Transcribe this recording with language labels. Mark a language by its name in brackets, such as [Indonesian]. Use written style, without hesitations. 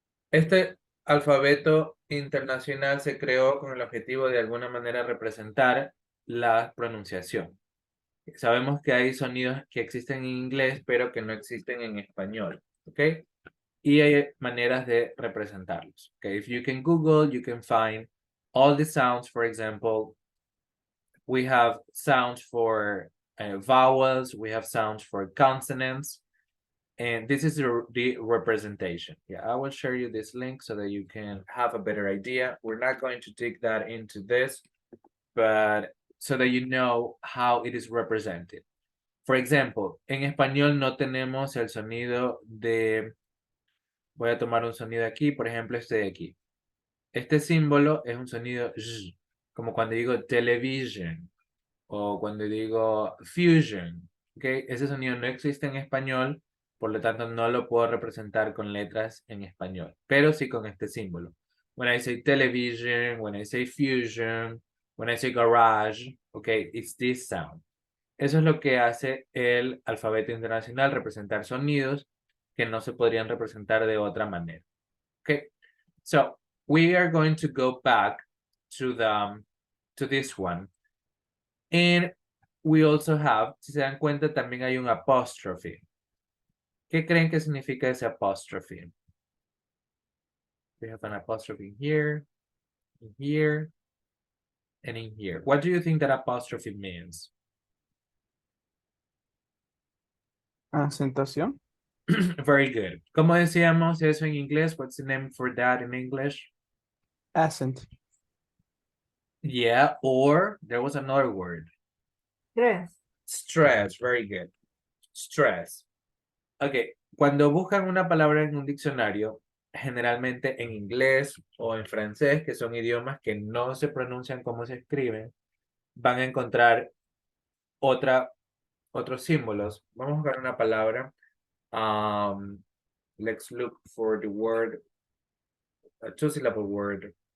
[Spanish] Este alfabeto internacional se creó con el objetivo de alguna manera representar la pronunciación. Sabemos que hay sonidos que existen en inglés, pero que no existen en español, ¿ok? Y hay maneras de representarlos, ¿ok? [English] If you can Google, you can find all the sounds. For example, we have sounds for vowels, we have sounds for consonants, and this is the representation. Yeah, I will share you this link so that you can have a better idea. We're not going to dig that into this, but so that you know how it is represented. For example, [Spanish] en español no tenemos el sonido de, voy a tomar un sonido aquí, por ejemplo, este de aquí. Este símbolo es un sonido Z, como cuando digo television o cuando digo fusion, ¿ok? Ese sonido no existe en español, por lo tanto no lo puedo representar con letras en español, pero sí con este símbolo. [English] When I say television, when I say fusion, when I say garage, okay, it's this sound. [Spanish] Eso es lo que hace el alfabeto internacional, representar sonidos que no se podrían representar de otra manera. [English] Okay, so we are going to go back to this one. And we also have, [Spanish] si se dan cuenta, también hay un apostrophe. ¿Qué creen que significa ese apostrophe? [English] We have an apostrophe here, in here, and in here. What do you think that apostrophe means? [Spanish] Acentuación. [English] Very good. [Spanish] ¿Cómo decíamos eso en inglés? [English] What's the name for that in English? Accent. Yeah, or there was another word. Stress. Stress, very good. Stress. [Spanish] Ok, cuando buscan una palabra en un diccionario, generalmente en inglés o en francés, que son idiomas que no se pronuncian como se escriben, van a encontrar otros símbolos. Vamos a buscar una palabra. [English] Let's look for the word, a two-syllable word.